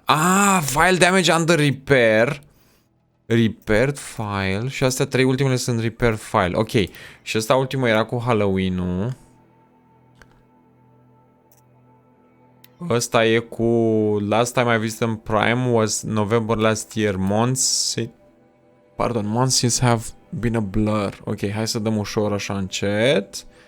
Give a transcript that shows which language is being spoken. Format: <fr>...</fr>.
<en>Ah, file damage under repair.</en> <ro>Repaired file. Și astea 3 ultimele sunt repair file. Ok. Și ăsta ultimul era cu Halloween-ul.</ro> <en>Ăsta e cu last time I visited in Prime was November last year. Months since have been a blur.</en> <ro>Ok, hai să dăm ușor așa încet.</ro>